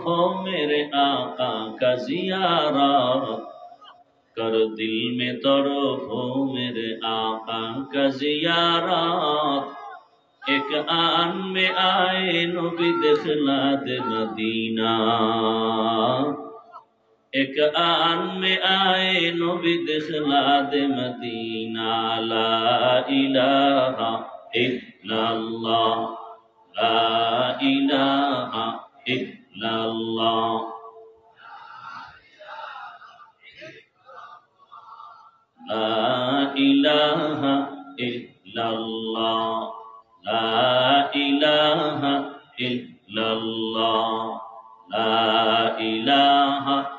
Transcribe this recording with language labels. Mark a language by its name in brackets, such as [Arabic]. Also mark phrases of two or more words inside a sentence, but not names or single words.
[Urdu] ہو میرے آقا کا زیارت کر دل میں طرف ہو میرے آقا کا زیارت ایک آن میں آئے نبی دخلا دے مدینہ ایک آن میں آئے نبی دکھلا دے مدینہ [Arabic] لا إله إلا الله لا إله إلا الله لا إله إلا الله لا إله إلا الله لا إله